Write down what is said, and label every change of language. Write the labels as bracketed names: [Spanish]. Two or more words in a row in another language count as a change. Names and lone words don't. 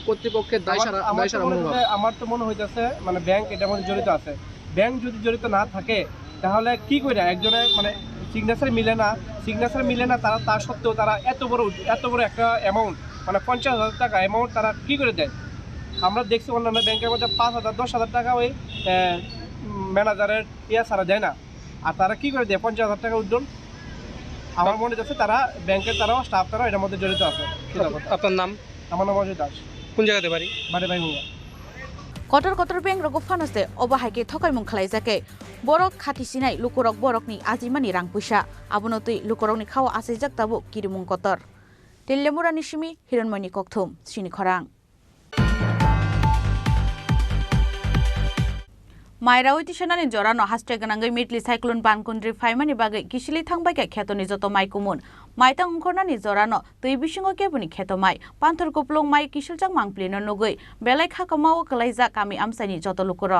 [Bangla] কর্তৃপক্ষের আমার তো মনে হইতেছে মানে ব্যাংক এটার মধ্যে জড়িত আছে ব্যাংক যদি জড়িত না থাকে তাহলে কি করে একজনের মানে সিগনেচার মিলে না তারা তার সত্ত্বেও তারা এত বড় একটা অ্যামাউন্ট মানে 50,000 টাকা অ্যামাউন্ট তারা কি করে দেয় আমরা দেখছি অন্যান্য ব্যাংকের মধ্যে 5,000 10,000 টাকা ওই ম্যানেজারের ছাড়া দেয় না আর তারা কি করে দেয় 50,000 টাকা উইথড্রল আমার মনে হচ্ছে তারা ব্যাংকের তারাও স্টাফ তারাও এটার মধ্যে জড়িত আছে আপনার নাম আমার নাম অজয় দাস কোন জায়গাতে বাড়ি ভাইহুঙ্গা [Kok Borok] কটর bank rok phanase obahaike thokaimung khlaijake borok khati sinai lukurok borokni ajimani rang puisa abono tei lukurokni khawa asaijak tabu kirimung kotor telemura nishimi hironmani kokthum Chini Khorang Mairao tisanani jorano hashtag nangai mitli cyclone bankundri faimani bagai kisili thangbai ka khetoni joto maikumun maitang ungkornani jorano tui bisingo kebuni khetomai panthor kuplung mai kisiljak mangplino nugui belai khakamao kalaijak kami amsani joto lukurok